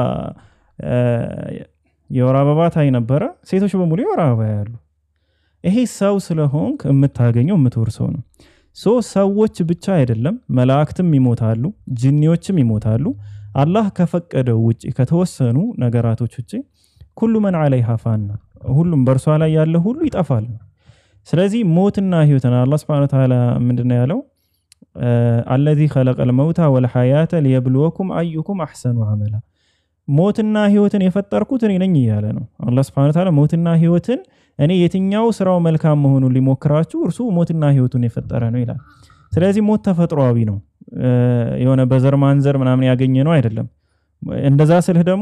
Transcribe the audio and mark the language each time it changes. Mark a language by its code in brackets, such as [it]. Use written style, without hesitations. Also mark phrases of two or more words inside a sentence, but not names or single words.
[am] የወር አበባ ታይ ነበረ ሴቶች በሙሉ የወር አበባ ያሉ ይሄ ሰው ስለሆንክ የምታገኘው የምትወርሰው ነው ሰዎች ብቻ አይደለም መላእክትም ይሞታሉ ጂኒዎችም ይሞታሉ አላህ ከፈቀደው ውጪ ከተወሰኑ ነገራቶች ውጪ ሁሉ [ar] من عليها فان [am] ሁሉም በርሷ ላይ ያለ ሁሉ ይጠፋል ስለዚህ ሞትና ህይወትን አላህ [ar] سبحانه وتعالى [am] ምንድነው ያለው [ar] الذي خلق الموت والحياة ليبلوكم أيكم أحسن عملا [am] ሞትና ህይወትን የፈጠርኩት እኔ ነኝ ይያለ ነው አላህ [ar] سبحانه وتعالى [am] ሞትና ህይወትን እኔ የትኛው ስራው መልካም መሆኑን ሊሞክራችሁ እርሱ ሞትና ህይወቱን የፈጠረ ነው ይላል ስለዚህ ሞት ተፈጥሯዊ ነው የሆነ በዘር ማንዘር ምናምን ያገኘ ነው አይደለም እንደዛ ስልህ ደግሞ